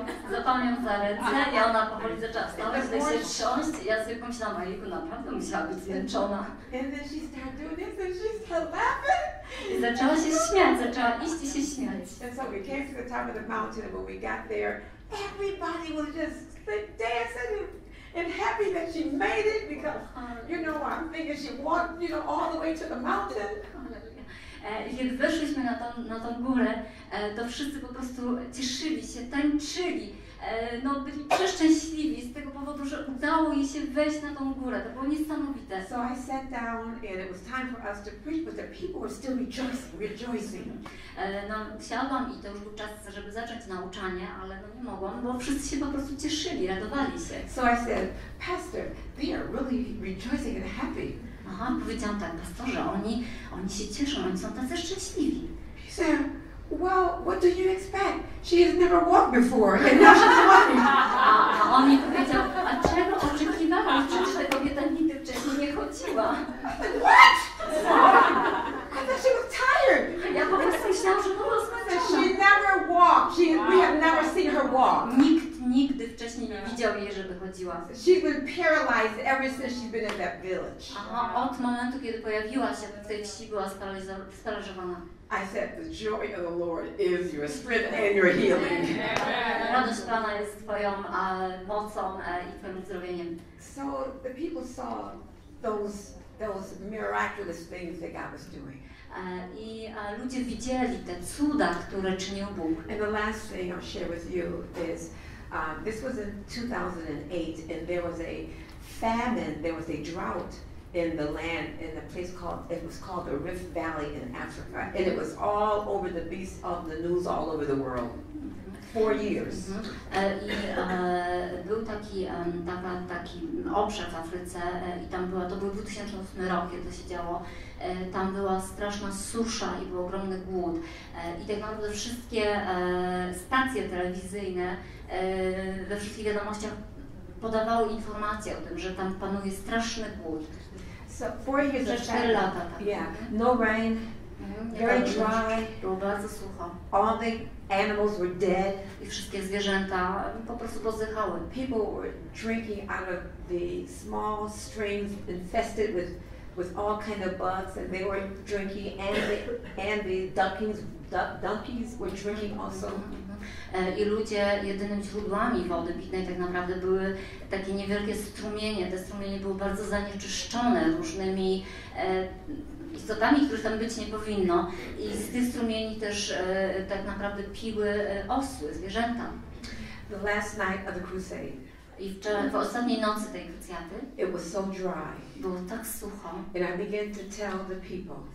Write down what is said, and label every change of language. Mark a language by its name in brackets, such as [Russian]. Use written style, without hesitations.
[Polish] Złapałam ją za ręce i ona powoli zaczęła wstawać, tutaj się trząść i ja sobie pomyślałam, ojejku, naprawdę musiała być zmęczona. [English] And then she started doing this and she started laughing. [Polish] I zaczęła się śmiać, zaczęła iść i się śmiać. [English] And so we came to the top of the mountain, and when we got there, everybody was just dancing and happy that she made it, because, I'm thinking she walked, all the way to the mountain. [Polish] I kiedy weszliśmy na tą górę, to wszyscy po prostu cieszyli się, tańczyli, byli przeszczęśliwi z tego powodu, że udało jej się wejść na tą górę. To było niesamowite. [English] So I sat down and it was time for us to preach, but the people were still rejoicing. [Polish] Siadłam i to już był czas, żeby zacząć nauczanie, ale nie mogłam, bo wszyscy się po prostu cieszyli, radowali się. [English] So I said, Pastor, they are really rejoicing and happy. [Polish] Powiedziałam tak, pastorze, oni się cieszą, oni są tacy szczęśliwi. [English] He said, well, what do you expect? She has never walked before, and now she's walking. [Polish] A on mi powiedział, a czego oczekiwałam? Przecież ta kobieta nigdy wcześniej nie chodziła. [English] What? I thought she was tired. [Polish] Ja po prostu myślałam, że była zmęczona. [English] She never walked. We have never seen her walk. [Polish] Nikt nigdy wcześniej nie widział jej, żeby chodziła. urodziła. [English] She's been paralyzed ever since she's been in that village. [Polish] Aha, od momentu, kiedy pojawiła się w tej wsi, była sparaliżowana. [English] I said, the joy of the Lord is your strength and your healing. [Polish] Radość Pana jest Twoją mocą i Twoim uzdrowieniem. [English] So the people saw those miraculous things that God was doing. [Polish] I ludzie widzieli te cuda, które czynił Bóg. [English] And the last thing I'll share with you is, this was in 2008, and there was a famine, there was a drought in the land, in a place it was called the Rift Valley in Africa, and it was all over the beast of the news all over the world. 4 years. [Polish] I był taki obszar w Afryce i tam to był 2008 rok, kiedy to się działo. Tam była straszna susza i był ogromny głód. I tak naprawdę wszystkie stacje telewizyjne we wszystkich wiadomościach podawały informacje o tym, że tam panuje straszny głód. [English] So 4 years [Polish] Przez 4 lata. Tak. [English] Yeah, no rain, very dry. [Polish] Było bardzo sucho. [English] All the animals were dead. [Polish] I wszystkie zwierzęta po prostu pozdychały. [English] People were drinking out of the small streams infested with all kind of bugs, and they were drinking, and the donkeys were drinking also. [Polish] I ludzie jedynymi źródłami wody pitnej tak naprawdę były takie niewielkie strumienie. Te strumienie były bardzo zanieczyszczone różnymi istotami, których tam być nie powinno. I z tych strumieni też tak naprawdę piły osły, zwierzęta. [English] The last night of the crusade. [Polish] I w ostatniej nocy tej krucjaty [English] it was so dry. [Polish] Było tak sucho. [English] And I began to tell the people.